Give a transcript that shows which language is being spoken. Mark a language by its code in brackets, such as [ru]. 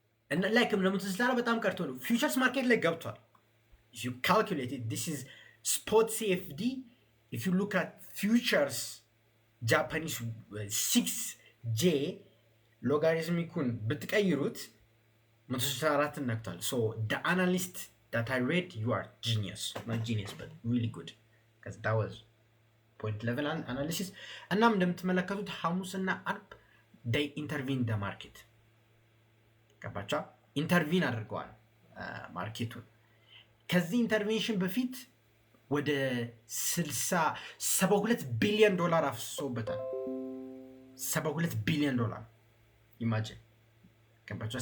[am] እና ላይክ ለ164 በጣም ቀርቶ ነው ፊውቸርስ ማርኬት ላይ ገብቷል። [en] if you calculate it, this is spot CFD. if you look at futures [am] ጃፓኒስ 6J ሎጋሪዝሚኩን ብትቀይሩት 164 ነክቷል። [en] so the analyst that I read, you are genius, not genius but really good, because that was point level analysis. [am] እናም እንደምትመለከቱት ሐሙስና አርብ [en] they intervene the market። [am] ገባቻ? ኢንተርቪን አድርገዋል ማርኬቱን። ከዚህ ኢንተርቬንሽን በፊት ወደ 72 ቢሊዮን ዶላር አፍሶበታል። 72 ቢሊዮን ዶላር ኢማጂን። ገባቻ?